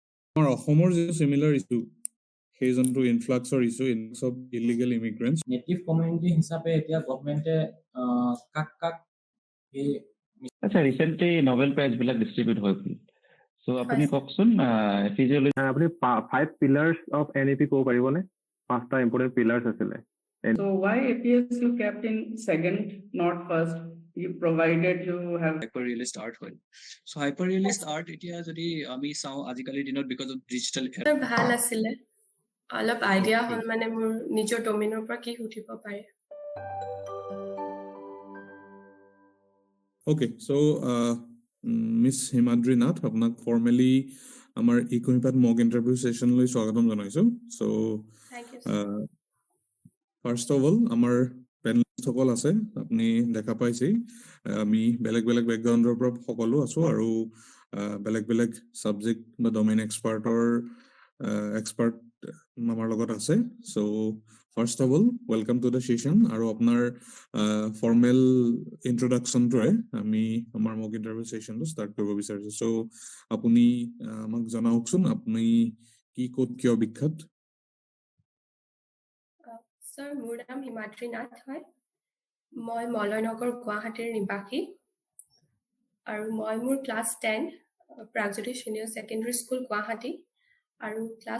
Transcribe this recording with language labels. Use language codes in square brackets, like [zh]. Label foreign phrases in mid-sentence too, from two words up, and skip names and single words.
[as] আমাৰ অসমৰ যে [en] similar issue [as] সেই যোনটো ইনফ্লাক্সৰ [en] issue of illegal immigrants native community [as] হিচাপে এতিয়া গভৰ্ণমেণ্টে কাক এই আচ্ছা ৰিসেন্টলি নোবেল প্ৰাইজ বিলাক ডিস্ট্ৰিবিউট হৈ গ'ল সো আপুনি কওকচোন ফিজিওলজি আপুনি [en] 5 pillars of NEP [as] ক'ব পাৰিবনে 5টা [en] important pillars [as] আছিলে [en] So why APS you kept in second not first you provided you have hyperrealist art হয় so hyperrealist art [as] এতিয়া যদি আমি চাও আজিকালি দিনত [en] because of digital [as] ভাল আছিল অলপ আইডিয়া হল মানে মোৰ নিজৰ ডোমেইনৰ পৰা কি উঠিব পাৰে [en] Okay, so Miss Himadri Nath, [as] আপোনাক formally আমাৰ eKuhipath [en] mock interview session [as] লৈ স্বাগতম জনাইছো. [en] So, first of all, [as] আমাৰ panelist সকল আছে, আপুনি দেখা পাইছে, আমি বেলেগ background-ৰ পৰা সকলো আছো আৰু বেলেগ subject বা [en] domain expert [as] আমাৰ লগত আছে. [en] So, first of all, welcome to the session. [as] আৰু আপোনাৰ [en] formal introduction to [as] আমি আমাৰ [en] mock interview session to start [as] কৰিব বিচাৰিছো. So, আপুনি আমাক জনাওকচোন আপুনি কি ক'ত কিয় বিখ্যাত? Sir, মোৰ নাম হিমাদ্ৰী নাথ হয়। মই মলয়নগৰ গুৱাহাটীৰ নিবাসী আৰু মই মোৰ ক্লাছ 10 প্ৰাগজ্যোতি সিনিয়ৰ সেকেন্ডাৰী স্কুল গুৱাহাটী আৰু ক্লাছ